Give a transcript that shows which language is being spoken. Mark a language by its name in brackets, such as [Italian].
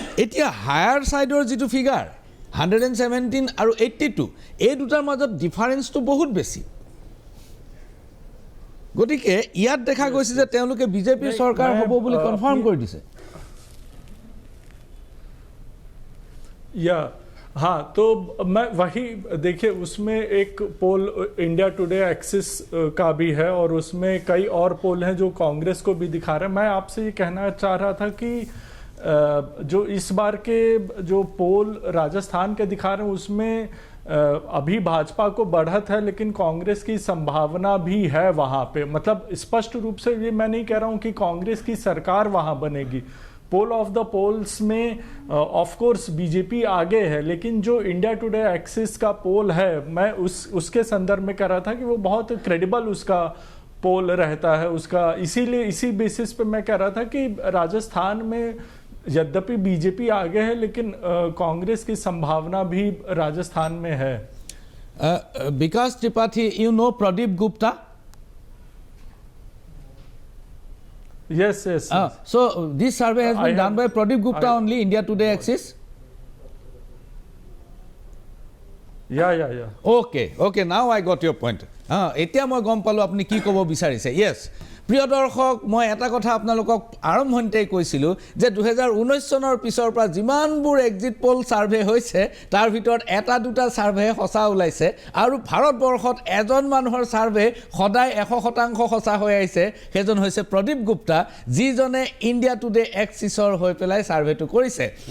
[Assamese] এতিয়া হায়াৰ ছাইডৰ যিটো ফিগাৰ 117 আৰু 82, এই দুটাৰ মাজত ডিফাৰেঞ্চটো বহুত বেছি। গতিকে ইয়াত দেখা গৈছে যে তেওঁলোকে বিজেপিৰ চৰকাৰ হ'ব বুলি কনফাৰ্ম কৰি দিছে। [Hindi] हाँ, तो मैं वही देखिए, उसमें एक पोल इंडिया टुडे एक्सिस का भी है और उसमें कई और पोल हैं जो कांग्रेस को भी दिखा रहे हैं। मैं आपसे ये कहना चाह रहा था कि जो इस बार के जो पोल राजस्थान के दिखा रहे हैं उसमें अभी भाजपा को बढ़त है, लेकिन कांग्रेस की संभावना भी है वहां पे। मतलब स्पष्ट रूप से ये मैं नहीं कह रहा हूं कि कांग्रेस की सरकार वहां बनेगी। पोल ऑफ द पोल्स में ऑफ कोर्स बीजेपी आगे है, लेकिन जो इंडिया टुडे एक्सिस का पोल है, मैं उसके संदर्भ में कह रहा था कि वो बहुत क्रेडिबल उसका पोल रहता है उसका। इसीलिए इसी बेसिस पे मैं कह रहा था कि राजस्थान में यद्यपि बीजेपी आगे है, लेकिन कांग्रेस की संभावना भी राजस्थान में है। [English] Vikas Tripathi, you know Pradeep Gupta? Yes. So this survey has been done by Pradeep Gupta only, India Today Axis? Yeah. Okay, now I got your point. [Assamese] এতিয়া মই গম পালো আপুনি কি ক'ব বিচাৰিছে। য়েছ, প্ৰিয় দৰ্শক, মই এটা কথা আপোনালোকক আৰম্ভণিতেই কৈছিলোঁ যে 2019 চনৰ পিছৰ পৰা যিমানবোৰ এক্সিট পল ছাৰ্ভে হৈছে তাৰ ভিতৰত এটা দুটা ছাৰ্ভে সঁচা ওলাইছে, আৰু ভাৰতবৰ্ষত এজন মানুহৰ ছাৰ্ভে সদায় 100% সঁচা হৈ আহিছে, সেইজন হৈছে প্ৰদীপ গুপ্তা, যিজনে ইণ্ডিয়া টুডে এক্সিছৰ হৈ পেলাই ছাৰ্ভেটো কৰিছে।